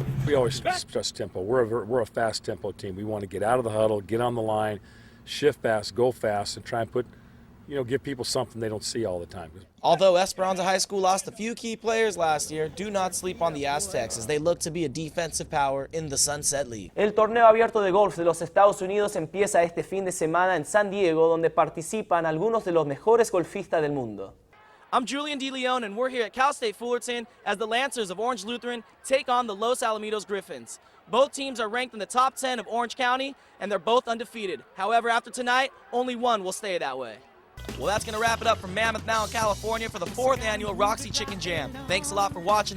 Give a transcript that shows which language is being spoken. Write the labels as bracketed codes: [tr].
[en] We always stress tempo. We're a fast tempo team. We want to get out of the huddle, get on the line, shift fast, go fast, and try and put, give people something they don't see all the time. Although Esperanza High School lost a few key players last year, do not sleep on the Aztecs as they look to be a defensive power in the Sunset League. [es] El torneo abierto de golf de los Estados Unidos empieza este fin de semana en San Diego, donde participan algunos de los mejores golfistas del mundo. [en] I'm Julian DeLeon, and we're here at Cal State Fullerton as the Lancers of Orange Lutheran take on the Los Alamitos Griffins. Both teams are ranked in the top 10 of Orange County, and they're both undefeated. However, after tonight, only one will stay that way. Well, that's going to wrap it up from Mammoth Mountain, California for the 4th annual Roxy Chicken Jam. Thanks a lot for watching.